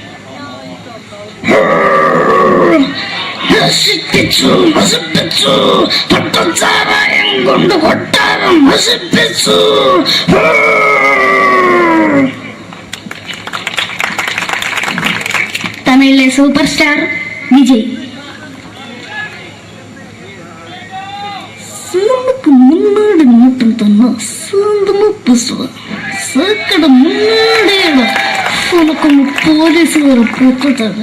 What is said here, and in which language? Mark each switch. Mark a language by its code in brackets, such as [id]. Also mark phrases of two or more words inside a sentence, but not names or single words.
[ml] പട്ടച്ചാരായം കൊണ്ട് കൊട്ടാരം നശിപ്പിച്ചു. തമിഴിലെ സൂപ്പർ സ്റ്റാർ വിജയ്. [ta] சிலம்புக்கு முன்னாடி மட்டும் தன்னா சாந்தமா பேசுவேன். சாக்கடை முன்னாடியே உனக்கு போலீஸ் வர போட்டுட்டாங்க.